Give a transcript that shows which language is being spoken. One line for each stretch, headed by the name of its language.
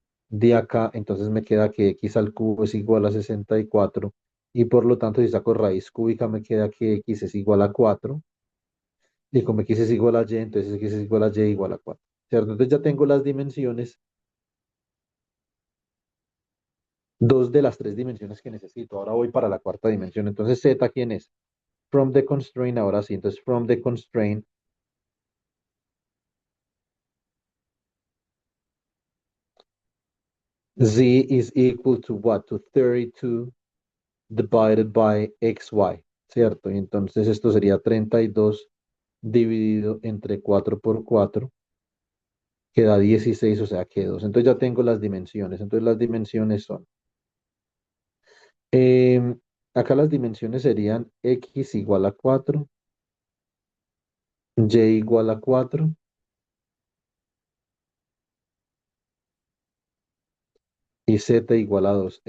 Spanish: De acá, entonces me queda que x al cubo es igual a 64 y por lo tanto si saco raíz cúbica me queda que x es igual a 4 y como x es igual a y, entonces x es igual a y igual a 4. ¿Cierto? Entonces ya tengo las dimensiones, dos de las tres dimensiones que necesito. Ahora voy para la cuarta dimensión. Entonces z, ¿quién es?
English: From the constraint,
Spanish: ahora sí.
English: Entonces from the constraint, z is equal to what? To 32 divided by xy, ¿cierto?
Spanish: Y entonces esto sería 32 dividido entre 4 por 4 que da 16, o sea que 2. Entonces ya tengo las dimensiones. Entonces las dimensiones son, em, acá las dimensiones serían x igual a 4, y igual a 4 y z igual a 2.